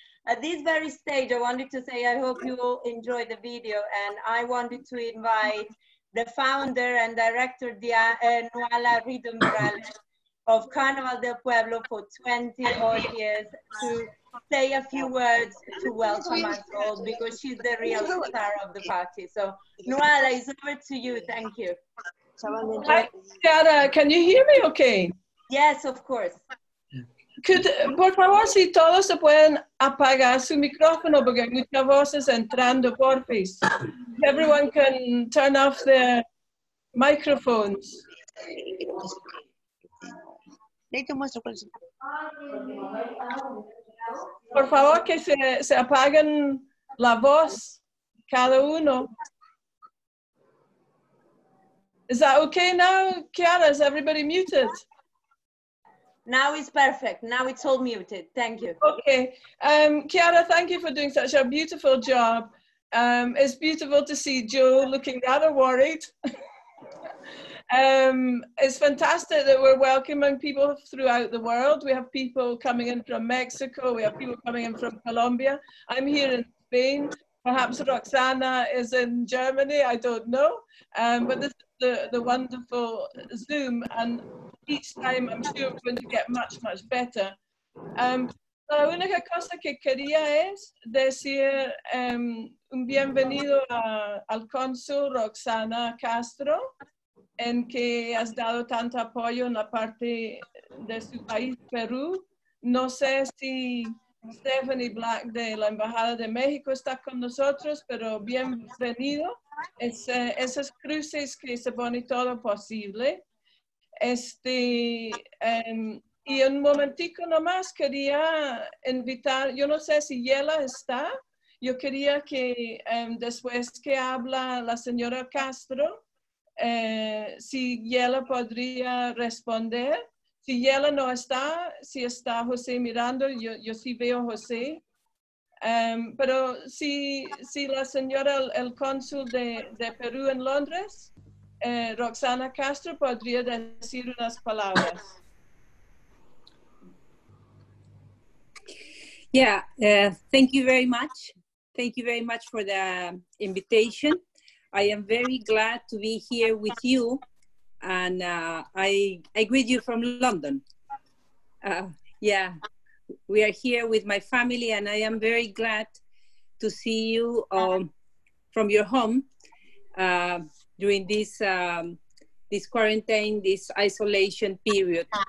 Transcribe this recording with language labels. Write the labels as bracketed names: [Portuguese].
[English] At this very stage, I wanted to say I hope you all enjoyed the video, and I wanted to invite the founder and director, Nuala Rhythm Morales of Carnaval del Pueblo for 20 odd years to say a few words to welcome us all because she's the real star of the party. So Nuala, it's over to you. Thank you. Hi, Chiara, can you hear me okay? Yes, of course. [Spanish] Por favor, si todos se pueden apagar su micrófono porque hay muchas voces entrando, porfis. [English] Everyone can turn off their microphones. [Spanish] Por favor, que se apaguen la voz, cada uno. [English] Is that okay now, Chiara? Is everybody muted? Now it's perfect. Now it's all muted. Thank you. Okay. Chiara, thank you for doing such a beautiful job. It's beautiful to see Joe looking rather worried. It's fantastic that we're welcoming people throughout the world. We have people coming in from Mexico. We have people coming in from Colombia. I'm here in Spain. Perhaps Rozana is in Germany. I don't know. But this is the wonderful Zoom. And each time I'm sure we're going to get much, much better. [Spanish] La única cosa que quería es decir un bienvenido al cónsul Rozana Castro, en que has dado tanto apoyo en la parte de su país, Perú. No sé si Stephanie Black de la Embajada de México está con nosotros, pero bienvenido. Esos cruces que se pone todo posible. Y un momentico nomás quería invitar, yo no sé si Yela está, yo quería que después que habla la señora Castro, si Yela podría responder. Si Yela no está, si está José mirando, yo sí veo a José. Pero si la señora, el cónsul de Perú en Londres, Rozana Castro, podría decir unas palabras. [English] Yeah, thank you very much. Thank you very much for the invitation. I am very glad to be here with you, and I greet you from London. Yeah, we are here with my family, and I am very glad to see you from your home during this this quarantine, this isolation period.